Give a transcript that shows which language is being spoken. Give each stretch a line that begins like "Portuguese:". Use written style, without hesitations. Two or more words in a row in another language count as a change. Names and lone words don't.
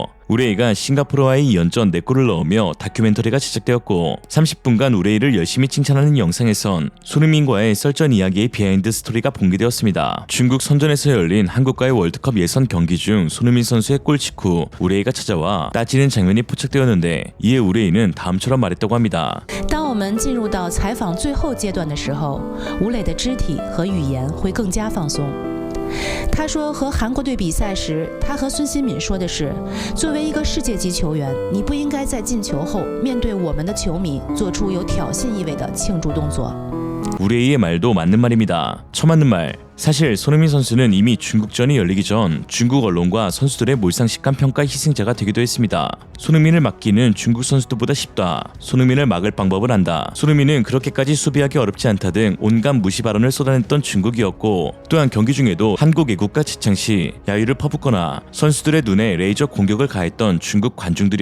Korean: 우레이가 싱가포르와의 2연전 4골을 넣으며 다큐멘터리가 제작되었고 30분간 우레이를 열심히 칭찬하는 영상에선 손흥민과의 썰전 이야기의 비하인드 스토리가 공개되었습니다. 중국 선전에서 열린 한국과의 월드컵 예선 경기 중 손흥민 선수의 골 직후 우레이가 찾아와 따지는 장면이 포착되었는데 이에 우레이는 다음처럼 말했다고 합니다.
Chinese: 当我们进入到采访最后阶段的时候，吴磊的肢体和语言会更加放松。他说和韩国队比赛时，他和孙兴敏说的是，作为一个世界级球员，你不应该在进球后面对我们的球迷做出有挑衅意味的庆祝动作。
Korean: 우레이의 말도 맞는 말입니다. 처맞는 말. 사실 손흥민 선수는 이미 중국전이 열리기 전 중국 언론과 선수들의 몰상식한 평가 희생자가 되기도 했습니다. 손흥민을 막기는 중국 선수들보다 쉽다. 손흥민을 막을 방법을 안다. 손흥민은 그렇게까지 수비하기 어렵지 않다 등 온갖 무시 발언을 쏟아냈던 중국이었고 또한 경기 중에도 한국 애국가 지창 시 야유를 퍼붓거나 선수들의 눈에 레이저 공격을 가했던 중국 관중들이었습니다.